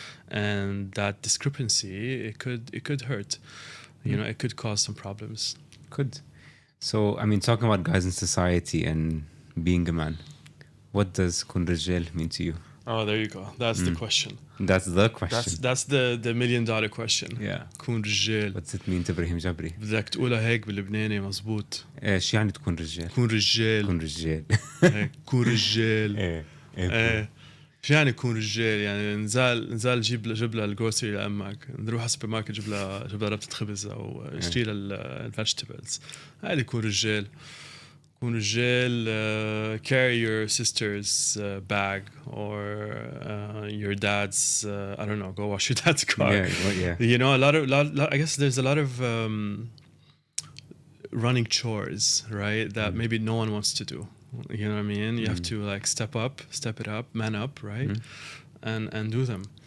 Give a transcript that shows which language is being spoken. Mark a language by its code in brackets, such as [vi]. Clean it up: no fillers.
[en] And that discrepancy, it could hurt, it could cause some problems. Could. So, I mean, talking about guys in society and being a man, what does Koon Rijjeil mean to you? Oh, there you go. That's the question. That's the question. That's the $1 million question. Yeah. [ar] كون رجال. [en] What's it mean to Ibrahim Jabri? [ar] بدك تقولها هيك باللبناني مزبوط. شو يعني تكون رجال؟ كون رجال. كون رجال. كون رجال. شو يعني كون رجال؟ يعني نزال جيب لها الجروسري لأمك، نروح على السوبر ماركت جيب لها ربطة خبز أو اشتري لها الفيجيتابلز. هذه كون رجال. كون رجال. [en] Carry your sister's bag or your dad's. I don't know. Go wash your dad's car. Yeah. A lot of I guess there's a lot of running chores, right? That maybe no one wants to do. You know what I mean? You have to step it up, man up, right? And do them.